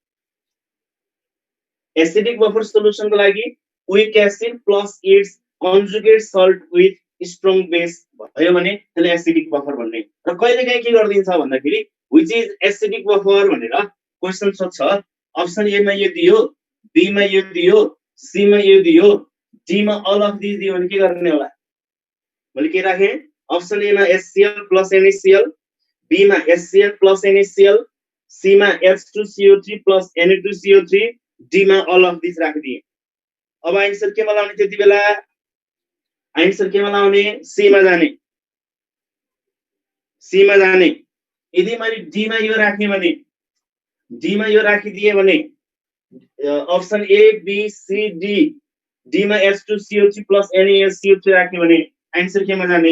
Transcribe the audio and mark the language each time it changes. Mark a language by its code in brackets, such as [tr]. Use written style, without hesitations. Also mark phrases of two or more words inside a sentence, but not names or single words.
[en] acidic buffer solution [ne] को लागि [en] weak acid plus its conjugate salt with strong base [ne] भयो भने त्यसलाई [en] acidic buffer [ne] भन्ने। र कहिलेकाहीँ के गर्दिन्छ भन्दाखेरि [en] which is acidic buffer [ne] भनेर क्वेशन सोध्छ [en] option A [ne] मा यो दियो, बी मा यो दियो, सी मा यो दियो, डी मा [en] all of this [ne] दियो भने के गर्ने होला? मैले के राखे? [en] option A [ne] मा HCl प्लस NaCl, बी मा HCl प्लस NaCl, सी मा H2CO3 प्लस Na2CO3, डी मा [en] all of this [ne] राखिदिए। अब आन्सर केमा लाउने? त्यति बेला आन्सर केमा लाउने? सी मा जाने, सी मा जाने। यदि मैले डी मा यो राखे भने, डी मा यो राखिदिए भने [en] option A B C D, [ne] डी मा H2CO3 प्लस NaCO3 राखे भने आन्सर केमा जाने?